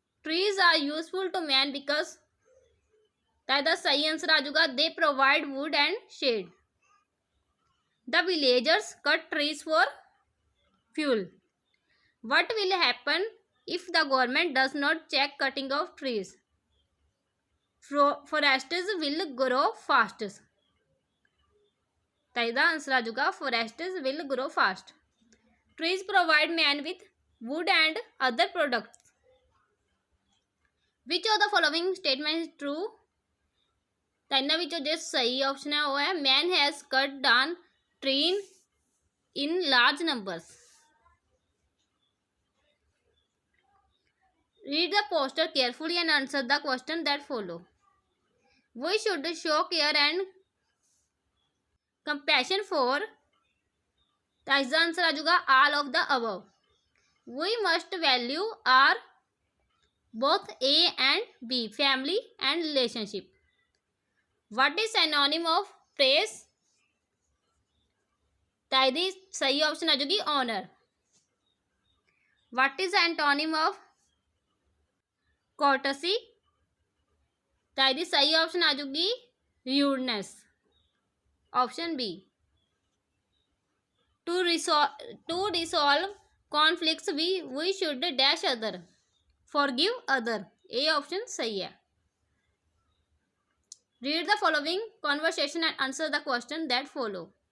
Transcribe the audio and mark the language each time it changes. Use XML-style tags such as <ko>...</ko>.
<en>trees are useful to man because,</en> <pa>ਤਾਂ ਇਹਦਾ ਸਹੀ ਆਨਸਰ ਆ ਜਾਊਗਾ</pa> <en>They provide wood and shade. The villagers cut trees for fuel. What will happen if the government does not check cutting of trees? Forests will grow fast.</en> <pa>ਤਾਂ ਇਹਦਾ answer ਆ ਜਾਊਗਾ</pa> <en>forests will grow fast. Trees provide man with wood and other products. Which of the following statement is true?</en> <pa>ਤਾਂ ਇਹਨਾਂ ਵਿੱਚੋਂ ਜੋ ਸਹੀ option ਹੈ ਉਹ ਹੈ</pa> <en>man has cut down tree in large numbers. Read the poster carefully and answer the question that follow. We should show care and compassion for,</en> <pa>ਤਾਂ ਇਸਦਾ ਆਨਸਰ ਆ ਜਾਊਗਾ</pa> <en>all of the above. We must value our both A and B, family and relationship. What is synonym of praise?</en> <pa>ਤਾਂ ਇਹਦੀ ਸਹੀ option ਆ ਜਾਊਗੀ honor.</pa> <en>What is antonym of courtesy?</en> <pa>ਤਾਂ ਇਹਦੀ ਸਹੀ ਆਪਸ਼ਨ ਆ ਜਾਊਗੀ rudeness.</pa> <en>Option B. To resolve conflicts we should dash other, forgive other.</en> <pa>ਇਹ ਆਪਸ਼ਨ ਸਹੀ ਹੈ।</pa> <en>Read the following conversation and answer the question that follow.</en>